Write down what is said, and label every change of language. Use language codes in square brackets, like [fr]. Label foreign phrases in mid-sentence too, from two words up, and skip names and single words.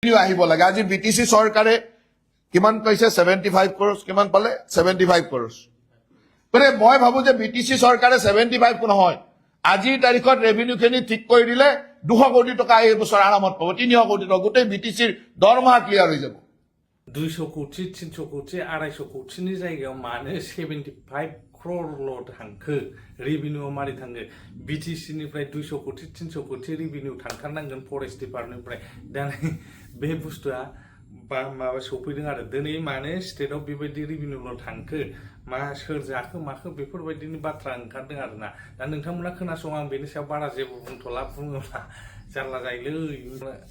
[as] আহিব লাগে আজি বিটিসি চৰকাৰে কিমান কৈছে 75 crore কিমান পালে 75 crore মানে মই ভাবো যে বিটিসি চৰকাৰে 75 নহয় আজিৰ তাৰিখত ৰেভিনিউ খিনি ঠিক কৰি দিলে 200 কোটি টকা এই বছৰ আৰামত পাব 300 কোটি টকা গোটেই বিটিসিৰ দৰমহা ক্লিয়াৰ হৈ যাব [brx] 200 কোটি 300 কোটি 250 কোটিनि जायगायाव मानो 75 crore थांखो रेभिनिउ मारै थाङो बिटिसि निफ्राय 200 कोटी 300 कोटी रेभिनिउ थांथारनांगोन फरेस्ट डिपार्टमेन्टनिफ्राय दा बे बुस्थुआ बा माबा सफैदों आरो दिनै मानो स्टेटआव बेबायदि रेभिनिउल' थांखो मा सोर जाखो माखो बेफोरबायदिनि बाथ्रा ओंखारदों आरोना दा नोंथांमोना खोनासं आं बेनि सायाव बारा जेबो बुंथ'ला बुङोब्ला जारला जायोलै